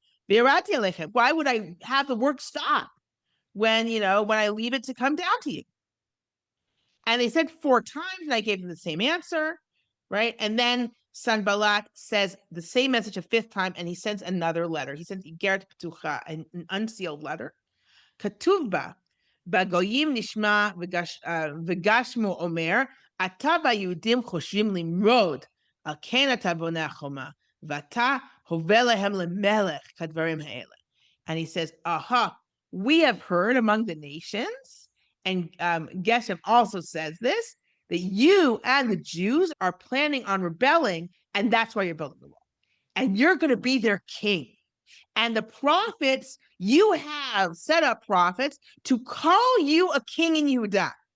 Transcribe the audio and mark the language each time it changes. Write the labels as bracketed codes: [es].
[en] Virati alechem. Why would I have the work stop when I leave it to come down to you? And they said 4 times, and I gave them the same answer, right? And then Sanballat says the same message a 5th time, and he sends another letter. He sends Igeret Ptucha, an unsealed letter. [he] כתוב בה, בגויים נשמע וגשמו אומר, אתה והיהודים חושבים למרוד, על כן אתה בונה החומה, ואתה הובל להם למלך כדברים האלה. [en] And he says, we have heard among the nations, and Geshem also says this, that you and the Jews are planning on rebelling, and that's why you're building the wall. And you're going to be their king. And the prophets, you have set up prophets to call you a king in Yehudah.